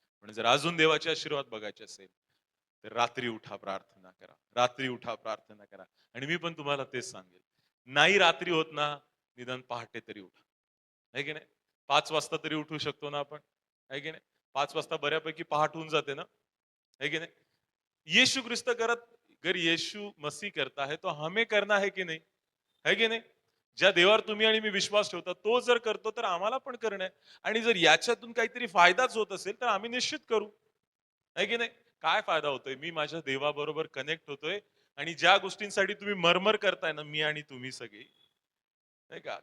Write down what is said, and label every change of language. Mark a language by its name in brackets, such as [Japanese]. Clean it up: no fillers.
[Marathi] पण जर अजून देवाचे आशीर्वाद बघायचे असेल, तर रात्री उठा प्रार्थना करा. रात्री उठा प्रार्थना करा. आणि मी पण तुम्हाला तेच सांगेल. नाही रात्री होत ना, निदान पहाटे तरी उठा. आहे की नाही? 5 वाजता तरी उठू शकतो ना आपण? आहे की नाही? 5 वाजता बऱ्यापैकी पहाट होऊन जाते ना? [Hindi] है कि नहीं? यीशु ख्रिस्त करत अगर यीशु मसीह करता है तो हमें करना है की नाही? है की नाही? [Marathi] ज्या देवावर तुम्ही आणि मी विश्वास ठेवता तो जर करतो तर आम्हाला पण करणं आहे. आणि जर याच्यातून काहीतरी फायदाच होत असेल तर आम्ही निश्चित करू. है की नाही? काय फायदा होतोय? मी माझ्या देवाबरोबर कनेक्ट होतोय आणि ज्या गोष्टींसाठी तुम्ही मरमर करताय ना मी आणि तुम्ही सगळे, नाही का?